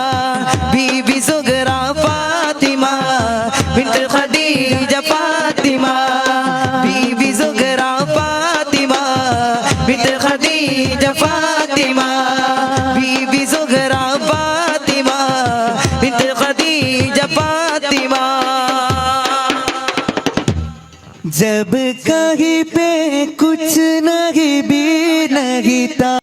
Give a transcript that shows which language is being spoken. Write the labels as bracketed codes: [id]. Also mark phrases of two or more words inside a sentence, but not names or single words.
[ml] ബീബി സുഹറ ഫാത്തിമ ബിൻത് ഖദീജ ഫാത്തിമ. ബീബി സുഹറ ഫാത്തിമ ബിൻത് ഖദീജ ഫാത്തിമ. ബീബി സുഹറ ഫാത്തിമ ബിൻത് ഖദീജ ഫാത്തിമ. [hi] जब कहीं पे कुछ नहीं भी नहीं था.